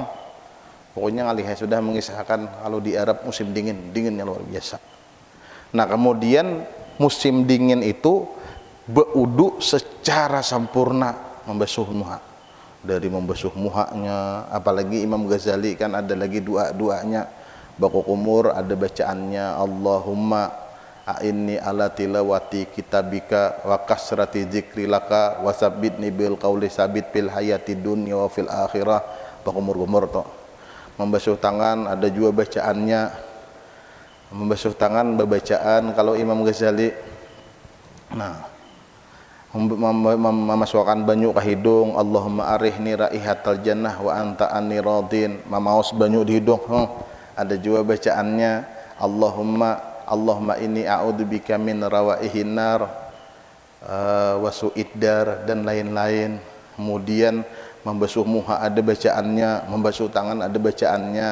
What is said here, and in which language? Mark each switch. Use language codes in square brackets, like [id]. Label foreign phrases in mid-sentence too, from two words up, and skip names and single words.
[id] Pokoknya ngalihai sudah mengisahkan kalau di Arab musim dingin, dinginnya luar biasa. Nah kemudian musim dingin itu berwudu secara sempurna, membasuh muha. Dari membasuh muhanya, apalagi Imam Ghazali kan ada lagi doa-doanya. [bjn] Baku kumur ada bacaannya, [ar] اللهم أعني على تلاوة كتابك وكثرة ذكر لك وثبتني بالقول الثابت في الحياة الدنيا وفي الآخرة. [bjn] Baku kumur toh. [id] Membasuh tangan ada juga bacaannya. Membasuh tangan bacaan kalau Imam Ghazali. [bjn] Nah, memasukkan banyu ke hidung, [ar] اللهم أرحني رائحة الجنة وأنت عني راض. [bjn] Mamaus banyu di hidung. Ada juga bacaannya, [ar] اللهم إني أعوذ بك من روائح النار وسوء الدار [id] dan lain-lain. Kemudian membasuh muha ada bacaannya, membasuh tangan ada bacaannya.